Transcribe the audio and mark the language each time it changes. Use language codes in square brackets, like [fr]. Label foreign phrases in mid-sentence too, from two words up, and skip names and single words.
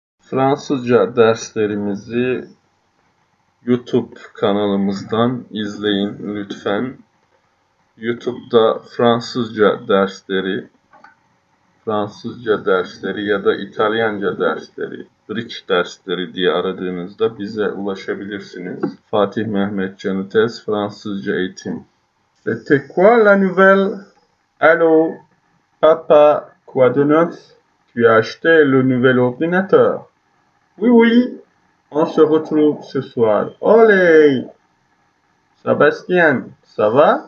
[tr] Fransızca derslerimizi YouTube kanalımızdan izleyin lütfen. YouTube'da Fransızca dersleri ya da İtalyanca dersleri, Bridge dersleri diye aradığınızda bize ulaşabilirsiniz. Fatih Mehmet Canıtez Fransızca Eğitim. [fr] C'était quoi la nouvelle? Allô, papa, quoi de neuf? Tu as acheté le nouvel ordinateur? Oui, oui, on se retrouve ce soir. Olé! Sébastien, ça va?